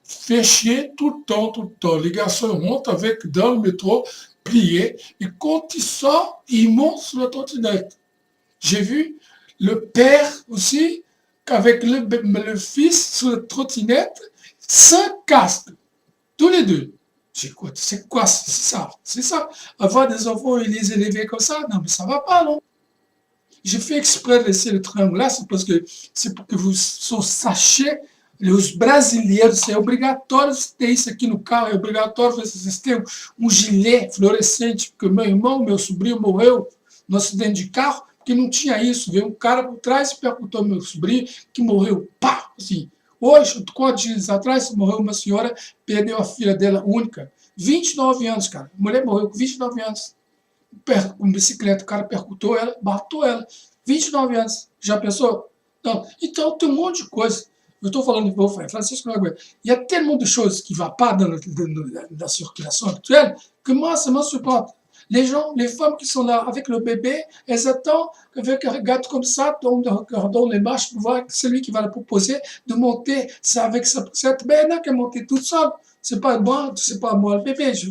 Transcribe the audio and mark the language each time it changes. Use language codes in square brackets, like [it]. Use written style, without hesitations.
[fr] Fait chier tout le temps, tout le temps. Les garçons montent avec dans le métro, pliés, et quand ils sortent, ils montent sur la trottinette. J'ai vu le père aussi, qu'avec le fils sur la trottinette, sans casque, tous les deux. C'est quoi, c'est ça. Avoir des enfants et les élever comme ça, non mais ça va pas, non? J'ai fait exprès de laisser le triangle là, c'est pour que vous sachiez, [pt] os brasileiros, é obrigatório ter isso aqui no carro, é obrigatório vocês terem gilet fluorescente, porque meu irmão, meu sobrinho morreu no acidente de carro, porque não tinha isso, veio um cara por trás e perguntou meu sobrinho, que morreu, pá, assim. Hoje, 4 dias atrás, morreu uma senhora, perdeu a filha dela única, 29 anos, cara, a mulher morreu com 29 anos. Com bicicleta, o cara percutou ela, matou ela. 29 anos. Já pensou? Não. Então, tem um monte de coisa. Eu estou falando de Wolfgang Francisco Laguerre. [fr] Il y a tellement de choses qui ne vont pas dans la circulation actuelle que moi, ça m'insupporte. Les gens, les femmes qui sont là avec le bébé, elles attendent qu'avec un regard comme ça, dans les marches, pour voir celui qui va la proposer de monter ça avec sa poussette. Mais elle n'a qu'à monter toute seule. C'est pas moi le bébé.